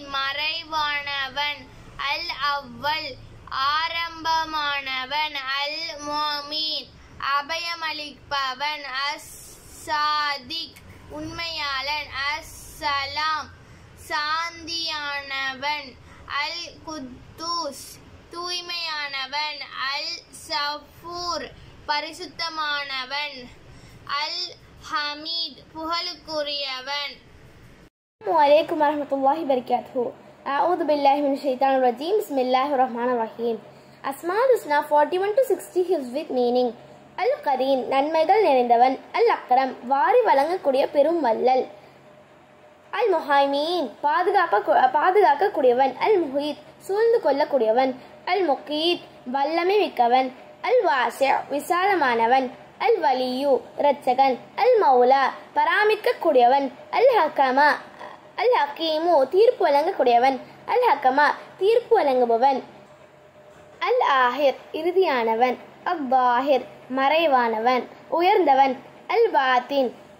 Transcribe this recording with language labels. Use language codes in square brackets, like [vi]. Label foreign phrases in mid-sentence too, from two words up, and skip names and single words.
[ta] மறைவானவன், அல்-அவ்வல் ஆரம்பமானவன், அல்-முமீன் அபயமளிப்பவன், அஸ்-சாதிக் உண்மையாளன், அஸ்-சலாம் சாந்தியானவன், அல்-குத்தூஸ் தூய்மையானவன், அல்-சஃபூர் பரிசுத்தமானவன், அல்-ஹமீத் புகழுக்குரியவன். [ar] السلام عليكم ورحمة الله وبركاته. أعوذ بالله من الشيطان الرجيم. بسم الله الرحمن الرحيم. [en] Asmaul Husna 41 to 60 hifz with meaning. [ta] Al-Kareem நன்மைகள் நிறைந்தவன், அல்-அக்ரம் வாரி வழங்கக்கூடிய பெரும் வள்ளல், அல்-முஹைமீன் பாதுகாக்கக்கூடியவன், அல்-முஹீத் சூழ்ந்து கொள்ளக்கூடியவன், அல்-முகீத் வல்லமை மிக்கவன், அல்-வாசி விசாலமானவன், அல்-வலியு இரட்சகன், அல்-மௌலா பராமரிக்கக்கூடியவன், அல்-ஹக்கீமு தீர்ப்பு வழங்கக்கூடியவன், அல்-ஹக்கமா தீர்ப்பு வழங்குபவன், அல்-ஆஹிர் இறுதியானவன், அல்-தாஹிர் மறைவானவன் உயர்ந்தவன், அல்-பாத்தின்